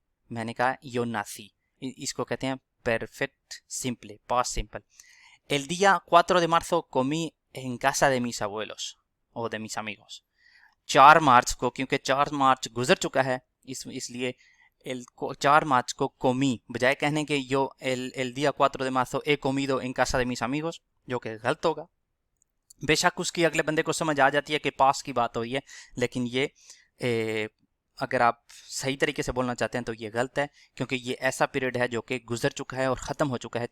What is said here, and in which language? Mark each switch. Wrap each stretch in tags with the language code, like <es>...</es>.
<hi>मैंने कहा यो नासी, इसको कहते हैं perfect simple, past simple.</hi> <es>El día 4 de marzo comí en casa de mis abuelos o de mis amigos।</es> <hi>4 मार्च को, क्योंकि 4 मार्च गुजर चुका है इसलिए 4 मार्च को कोमी बजाय कहने के यो</hi> <es>el día 4 de marzo he comido en casa de mis amigos,</es> <hi>जो कि गलत होगा। बेशक उसकी अगले बंदे को समझ आ जाती है कि पास की बात हुई है, लेकिन ये अगर आप सही तरीके से बोलना चाहते हैं तो ये गलत है, क्योंकि ये ऐसा पीरियड है जो कि गुजर चुका है और ख़त्म हो चुका है।</hi>